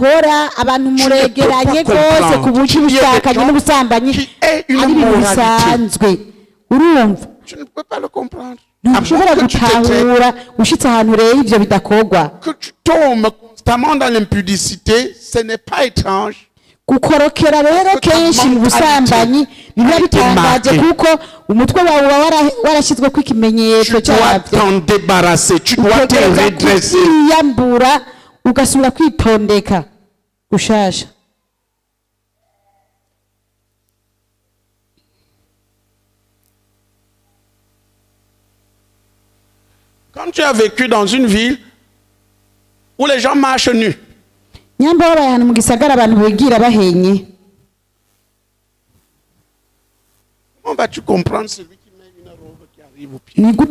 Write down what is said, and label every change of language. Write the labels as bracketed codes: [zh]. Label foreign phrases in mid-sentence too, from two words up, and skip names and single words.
[fr] Tu ne peux pas le comprendre. Que tu tombes constamment dans l'impudicité, ce n'est pas étrange. [rw] Gukorokera rero kenshi mu busambanyi biba bitangaje kuko umutwe wawe warashyizwe ku ikimenyetso cyabyo. [fr] Tu dois te redresser. [rw] Yambura ugasubira kwitondeka ushasha. [fr] Quand tu as vécu dans une ville où les gens marchent nus, comment vas-tu comprendre celui qui met une robe qui arrive au pied?